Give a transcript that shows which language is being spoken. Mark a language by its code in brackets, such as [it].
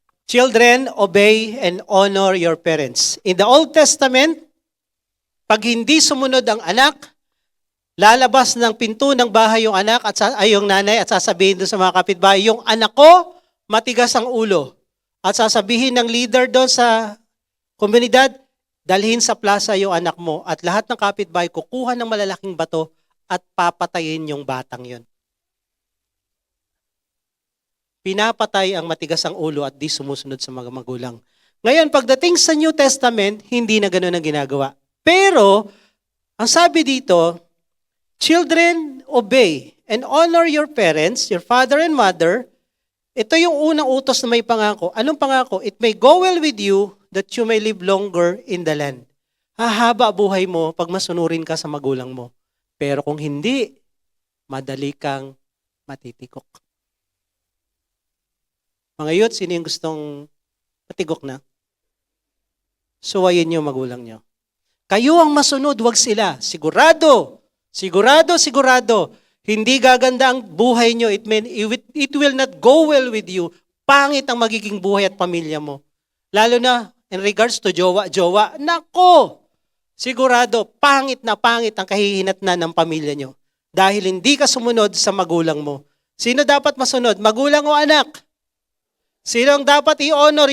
[en] Children, obey and honor your parents. [tl] In the Old Testament, pag hindi sumunod ang anak, lalabas ng pinto ng bahay yung anak at yung nanay at sasabihin doon sa mga kapitbahay, yung anak ko, matigas ang ulo. At sasabihin ng leader doon sa komunidad, dalhin sa plaza yung anak mo at lahat ng kapitbahay kukuha ng malalaking bato at papatayin yung batang yon. Pinapatay ang matigas ang ulo at di sumusunod sa mga magulang. Ngayon, pagdating sa New Testament, hindi na ganoon ang ginagawa. Pero, ang sabi dito, [en] children, obey and honor your parents, your father and mother. [tl] Ito yung unang utos na may pangako. Anong pangako? [en] It may go well with you that you may live longer in the land. [tl] Hahaba buhay mo pag masunurin ka sa magulang mo. Pero kung hindi, madali kang matitikok. Mga youth, sino yung gustong matigok na? Suwayin niyo magulang niyo. Kayo ang masunod, wag sila. Sigurado, sigurado, sigurado. Hindi gaganda ang buhay niyo. [en] It will not go well with you. [tl] Pangit ang magiging buhay at pamilya mo. Lalo na [en] in regards to [tl] jowa. Nako! Sigurado, pangit na pangit ang kahihinatnan ng pamilya niyo. Dahil hindi ka sumunod sa magulang mo. Sino dapat masunod? Magulang o anak? Sino ang dapat i-honor?